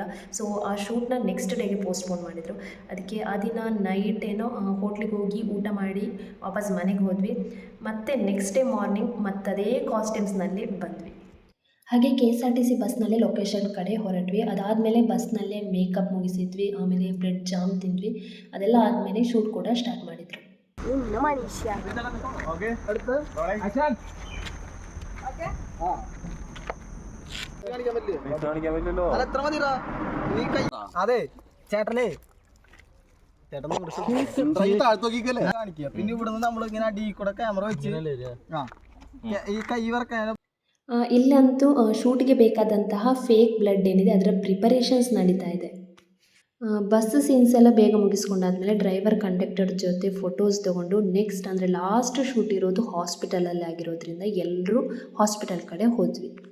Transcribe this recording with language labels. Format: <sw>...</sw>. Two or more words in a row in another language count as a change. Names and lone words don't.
<kn>ಸೊ ಆ ಶೂಟ್ನ</kn> <en>next day postpone</en> <kn>ಮಾಡಿದರು. ಅದಕ್ಕೆ ಆ ದಿನ ನೈಟ್ ಏನೋ ಹೋಟ್ಲಿಗೆ ಹೋಗಿ ಊಟ ಮಾಡಿ ವಾಪಸ್ ಮನೆಗೆ ಹೋದ್ವಿ. ಮತ್ತು</kn> <en>next day morning</en> <kn>ಮತ್ತದೇ ಕಾಸ್ಟ್ಯೂಮ್ಸ್ನಲ್ಲಿ ಬಂದ್ವಿ. ಹಾಗೆ KSRTC</kn> <en>bus location</en> <kn>ಕಡೆ ಹೊರಟ್ವಿ. ಅದಾದಮೇಲೆ ಬಸ್ನಲ್ಲೇ ಮೇಕಪ್ ಮುಗಿಸಿದ್ವಿ. ಆಮೇಲೆ</kn> <en>bread jam</en> <kn>ತಿಂದ್ವಿ. ಅದೆಲ್ಲ ಆದಮೇಲೆ ಶೂಟ್ ಕೂಡ ಸ್ಟಾರ್ಟ್ ಮಾಡಿದರು.</kn> <ml>അതെ ചേട്ടനെ പിന്നെ ഇവിടുന്ന് നമ്മളിങ്ങനെ അടി കൂടെ ക്യാമറ വെച്ച് ഈ കൈ വറക്കാൻ</ml> <kn>ಇಲ್ಲಂತೂ ಶೂಟ್ಗೆ ಬೇಕಾದಂತಹ</kn> <en>fake blood</en> <kn>ಏನಿದೆ ಅದರ ಪ್ರಿಪರೇಷನ್ಸ್ ನಡೀತಾ ಇದೆ.</kn> <en>bus scenes</en> <kn>ಎಲ್ಲ ಬೇಗ ಮುಗಿಸ್ಕೊಂಡಾದ್ಮೇಲೆ</kn> <en>driver conductor</en> <kn>ಜೊತೆ ಫೋಟೋಸ್ ತೊಗೊಂಡು ನೆಕ್ಸ್ಟ್ ಅಂದರೆ</kn> <en>last shoot</en> <kn>ಇರೋದು ಹಾಸ್ಪಿಟಲಲ್ಲಿ ಆಗಿರೋದ್ರಿಂದ ಎಲ್ಲರೂ ಹಾಸ್ಪಿಟಲ್ ಕಡೆ ಹೋದ್ವಿ.</kn>